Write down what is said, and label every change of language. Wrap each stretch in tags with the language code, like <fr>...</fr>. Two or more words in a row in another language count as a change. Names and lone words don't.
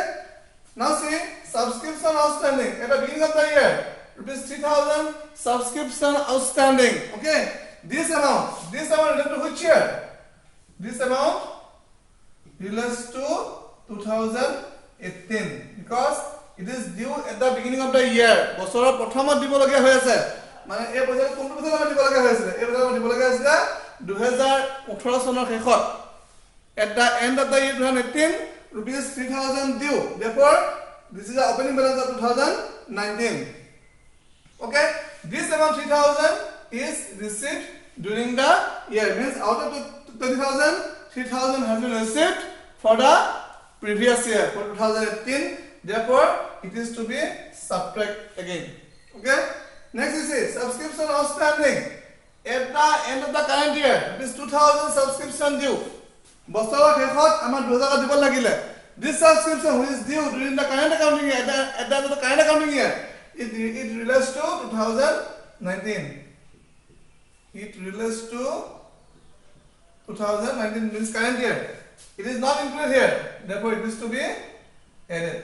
<en>Now see subscription outstanding at the beginning of the year, rupees 3,000 subscription outstanding. Okay. This amount related to which year? This amount relates to 2018 because it is due at the beginning of the year.</en> <as>বছৰৰ প্ৰথমত দিব লগা হৈ আছে মানে এই পইচা কোনটো বছৰত দিব লগা হৈ আছে এই বছৰত দিব লগা আছে 2018 চনৰ শেষত</as> <en>at the end of the year 2018 rupees 3,000 due. Therefore this is the opening balance of 2019. Okay, this amount 3,000 is received during the year. Means out of 20,000, 3,000 has been received for the previous year, for 2018. Therefore, it is to be subtract again. Okay. Next you see subscription outstanding at the end of the current year. It is 2,000 subscription due.</en> <as>বছৰৰ শেষত আমাৰ 2,000 দিব লাগিলে.</as> <en>This subscription which is due during the current accounting year, at the end of the current accounting year, it relates to 2019. It relates to 2019 means current year. It is not included here. Therefore, it is to be added.</en>